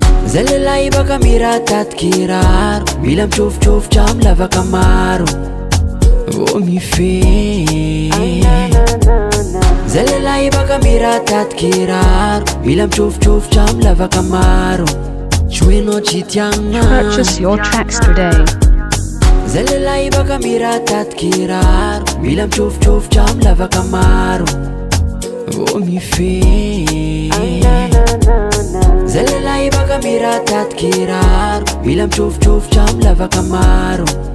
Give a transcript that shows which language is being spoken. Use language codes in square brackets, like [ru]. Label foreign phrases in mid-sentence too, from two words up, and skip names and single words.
[mg] Zay lehilahy baka miratady kiraro, mila mitrofitrofotra amin'ny lavaka maro. Oh, mifehy. Zay lehilahy baka miratady kiraro, mila mitrofitrofotra amin'ny lavaka maro. Tsy hoe ianao tsy tiana. [en] Purchase your tracks today. [mg] Zay lehilahy baka miratady kiraro, mila mitrofitrofotra amin'ny lavaka maro. Oh, mifehy. Zay lehilahy baka miratady kiraro, mila mitrofitrofotra amin'ny lavaka maro.